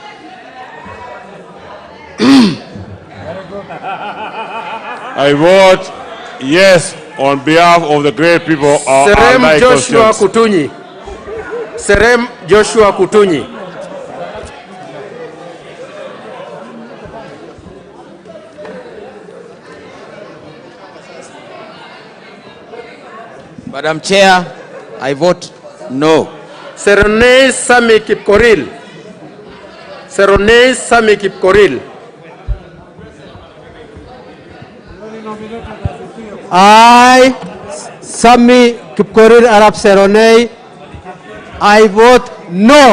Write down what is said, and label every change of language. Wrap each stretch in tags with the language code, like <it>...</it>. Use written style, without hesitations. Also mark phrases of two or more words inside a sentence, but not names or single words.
<en>I vote yes on behalf of the great people of Serem Joshua Kutunyi. Serem Joshua Kutunyi. Madam Chair, I vote no. Serone Sami Kipkoril. Serone Sami Kipkoril. I, Sami Kipkorir Arap Seronei, I vote no.</en>